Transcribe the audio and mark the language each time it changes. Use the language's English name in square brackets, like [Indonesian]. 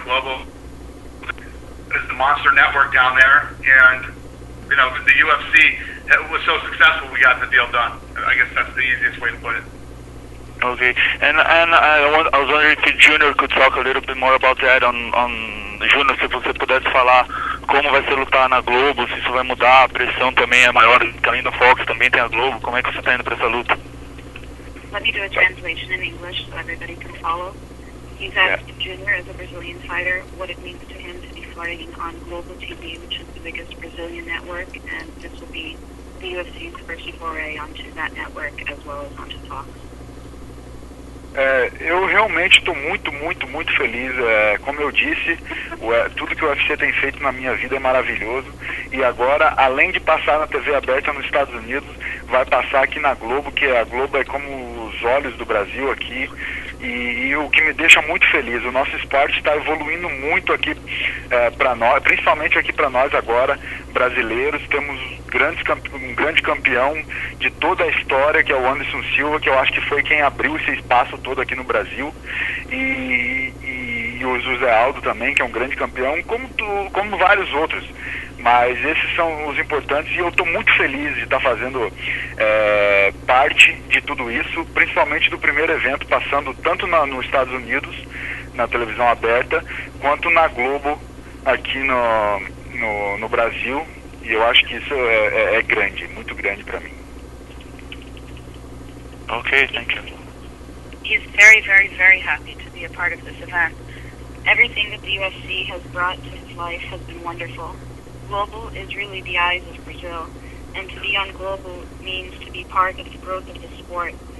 [English] Globo is the monster network down there, and you know, the UFC was so successful, we got the deal done. I guess that's the easiest way to put it. Okay, and I was wondering if Junior could talk a little bit more about that on Junior, [Portuguese] se você pudesse falar como vai ser lutar na Globo, se isso vai mudar, a pressão também é maior, além da Fox também tem a Globo, como é que você está indo para essa luta? [English] Let me do a translation in English so everybody can follow. He's asked Junior, as a Brazilian fighter, what it means to him to be fighting on Global TV, which is the biggest Brazilian network, and this will be the UFC's first foray onto that network as well as onto Fox. [Portuguese] Eu realmente estou muito feliz. Como eu disse, tudo que o UFC tem feito na minha vida é maravilhoso. E agora, além de passar na TV aberta nos Estados Unidos, vai passar aqui na Globo, que a Globo é como os olhos do Brasil aqui. E o que me deixa muito feliz, o nosso esporte está evoluindo muito aqui para nós, principalmente aqui para nós agora, brasileiros. Temos um grande campeão de toda a história, que é o Anderson Silva, que eu acho que foi quem abriu esse espaço todo aqui no Brasil. E o José Aldo também, que é um grande campeão, como vários outros. Mas esses são os importantes, e eu estou muito feliz de estar fazendo parte de tudo isso, principalmente do primeiro evento, passando tanto nos Estados Unidos, na televisão aberta, quanto na Globo aqui no Brasil, e eu acho que isso é grande, muito grande para mim. [English] Okay, thank you. He's very, very, very happy to be a part of this event. Everything that the UFC has brought to his life has been wonderful. Global is really the eyes of Brazil, and to be on Global means to be part of the growth of the sport.